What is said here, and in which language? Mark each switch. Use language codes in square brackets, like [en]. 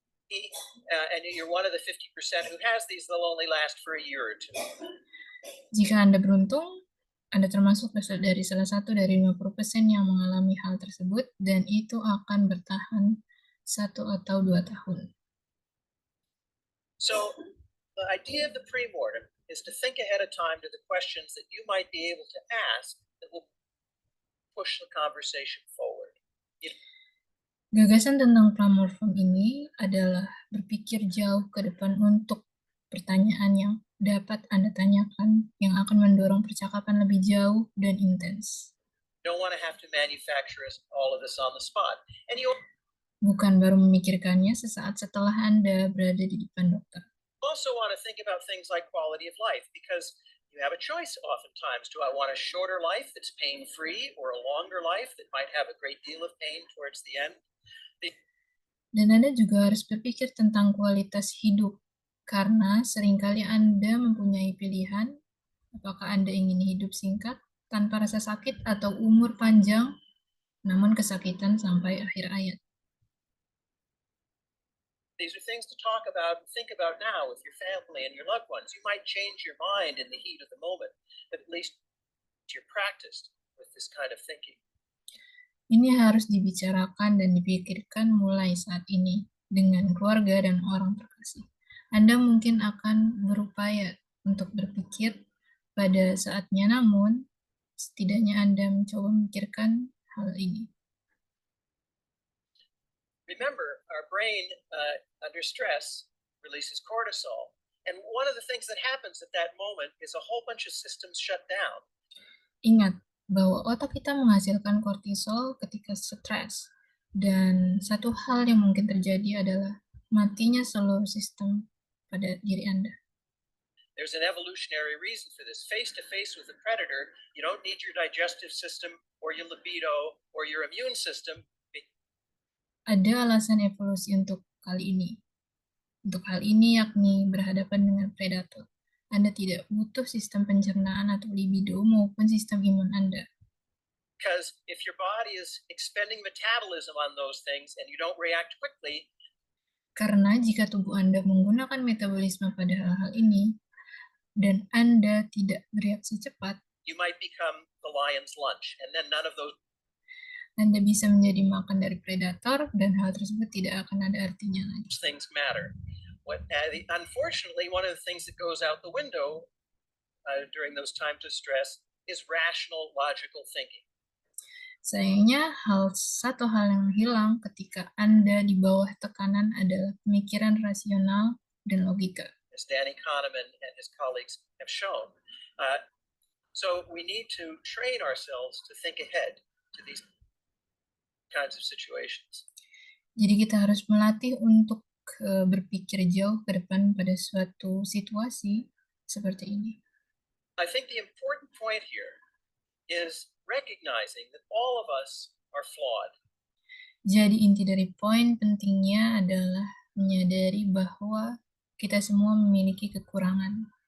[en] and you're one of the 50% who has these, they'll only last for a year or two. [id] Jika Anda beruntung, Anda termasuk dari salah satu dari 50% yang mengalami hal tersebut, dan itu akan bertahan 1 atau 2 tahun. [en] So the idea of the pre-mortem is to think ahead of time to the questions that you might be able to ask that will push the conversation forward. [id] Gagasan tentang pramortem ini adalah berpikir jauh ke depan untuk pertanyaan yang dapat Anda tanyakan yang akan mendorong percakapan lebih jauh dan intens. [en] You don't want to have to manufacture all of this on the spot. And you [id] Bukan baru memikirkannya sesaat setelah Anda berada di depan dokter. [en] also want to think about things like quality of life because you have a choice oftentimes. Do I want a shorter life that's pain-free or a longer life that might have a great deal of pain towards the end? [id] Dan Anda juga harus berpikir tentang kualitas hidup, karena seringkali Anda mempunyai pilihan apakah Anda ingin hidup singkat, tanpa rasa sakit, atau umur panjang, namun kesakitan sampai akhir hayat. [en] These are things to talk about and think about now with your family and your loved ones. You might change your mind in the heat of the moment, but at least you're practiced with this kind of thinking. [id] Ini harus dibicarakan dan dipikirkan mulai saat ini dengan keluarga dan orang terkasih. Anda mungkin akan berupaya untuk berpikir pada saatnya, namun setidaknya Anda mencoba memikirkan hal ini. [en] Remember, our brain under stress releases cortisol. And one of the things that happens at that moment is a whole bunch of systems shut down. [id] Ingat bahwa otak kita menghasilkan kortisol ketika stres. Dan satu hal yang mungkin terjadi adalah matinya seluruh sistem pada diri Anda. [en] There's an evolutionary reason for this. Face to face with a predator, you don't need your digestive system or your libido or your immune system. [id] Ada alasan evolusi untuk kali ini. Untuk hal ini yakni berhadapan dengan predator. Anda tidak butuh sistem pencernaan atau libido maupun sistem imun Anda. [en] Because if your body is expending metabolism on those things and you don't react quickly, [id] Karena jika tubuh Anda menggunakan metabolisme pada hal-hal ini, dan Anda tidak bereaksi cepat, [en] you might become the lion's lunch. And then none of those [id] Anda bisa menjadi makan dari predator, dan hal tersebut tidak akan ada artinya lagi. [en] things matter. Unfortunately, one of the things that goes out the window during those times of stress is rational, logical thinking. [id] Sayangnya, satu hal yang hilang ketika Anda di bawah tekanan adalah pemikiran rasional dan logika. [en] As Danny Kahneman and his colleagues have shown. So we need to train ourselves to think ahead to these kinds of situations. [id] Jadi kita harus melatih untuk berpikir jauh ke depan pada suatu situasi seperti ini. [en] I think the important point here is recognizing that all of us are flawed. [id] Jadi inti dari poin pentingnya adalah menyadari bahwa kita semua memiliki kekurangan.